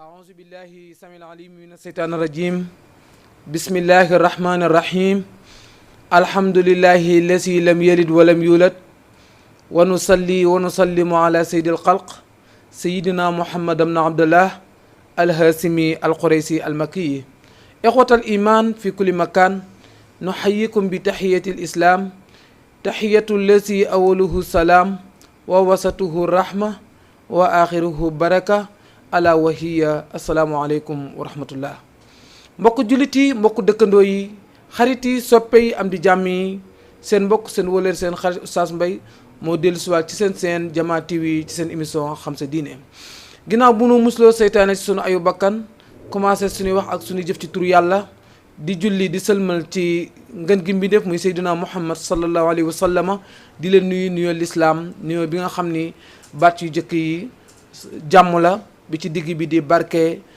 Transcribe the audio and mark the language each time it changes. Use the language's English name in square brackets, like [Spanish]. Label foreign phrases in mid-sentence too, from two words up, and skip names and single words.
[Arabic] أعوذ بالله السميع العليم من الشيطان الرجيم بسم الله الرحمن الرحيم الحمد لله الذي لم يلد ولم يولد ونصلي ونسلم على سيد الخلق سيدنا محمد بن عبد الله الهاشمي القريشي المكي إخوة الإيمان في كل مكان نحييكم بتحية الإسلام تحية الذي أوله السلام ووسطه الرحمة وآخره بركة ألا وهي السلام عليكم ورحمة الله [Wolof] mbokk jullit yi mbokk dëkkandoo yi xarit yi soppe yi am di jàmm yi seen mbokk seen wëlër seen xarit Oustaz Mbaye moo dellu siwaat ci seen Jama TV ci seen émission xam sa diine ginnaaw bu nu musloo seytaane ci sunu ayu bakkan commencé suñuy wax ak suñuy jëf ci turu yàlla di julli di sëlmal ci ngën gi mbindeef muy Seydina Muhammad [Arabic] صلى الله عليه وسلم [Wolof] di leen nuyoo lislaam nuyoo bi nga xam ni baat yu jëkk yi jàmm la bi ci digg bi di barke